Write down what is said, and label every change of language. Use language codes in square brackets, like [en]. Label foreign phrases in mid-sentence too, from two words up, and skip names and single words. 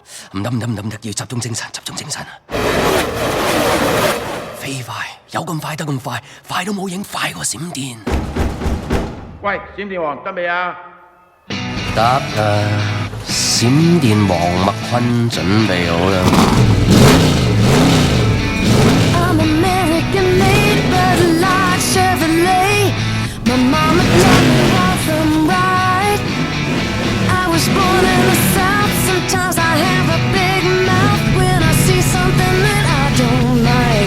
[yue] 唔得，要集中精神，集中精神。飛快，有咁快得咁快，快到冇影，快過閃電。喂，閃電王得未啊？得啦，閃電王麥坤準備好啦。 [en] I'm American made, but like Chevrolet. My mama taught me wrong from right. I was born in the South. Sometimes I have a big mouth when I see something that I don't like.